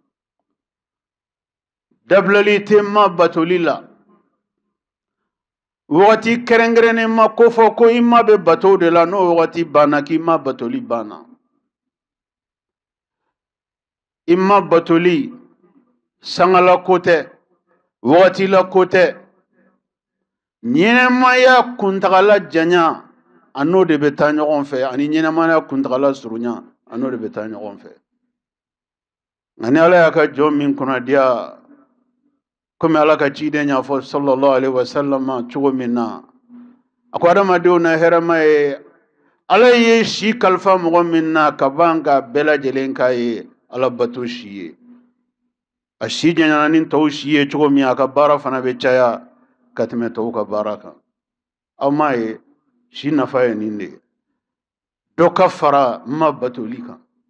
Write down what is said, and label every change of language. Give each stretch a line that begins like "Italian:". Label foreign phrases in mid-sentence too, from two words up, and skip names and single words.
Bambara: dabilali tɛ ma batoli la wagati kɛrɛnkɛrɛnnen ma ko fɔ ko i ma bɛ bato de la n'o wagati banna k'i ma batoli banna i ma batoli sangala ko tɛ wagati la ko tɛ ɲɛnɛmaya kuntagala janya a n'o de bɛ taa ɲɔgɔn fɛ ani ɲɛnɛmaya kuntagala surunya a n'o de bɛ taa ɲɔgɔn fɛ nka ni ala y'a ka jɔn min kunnadiya komi ala ka ciden y'a fɔ
Arabic: صلى الله عليه وسلم
Bambara: cogo min na a ko adamadenw na hɛrɛma ye ala ye si kalifa mɔgɔ min na ka ban ka bɛɛ lajɛlen k'a ye ala bato si ye a si janyana ni tɔw si ye cogo min a ka baara fana bɛ caya ka tɛmɛ tɔw ka baara kan aw m'a ye si nafa ye nin de ye dɔ ka fara ma batoli kan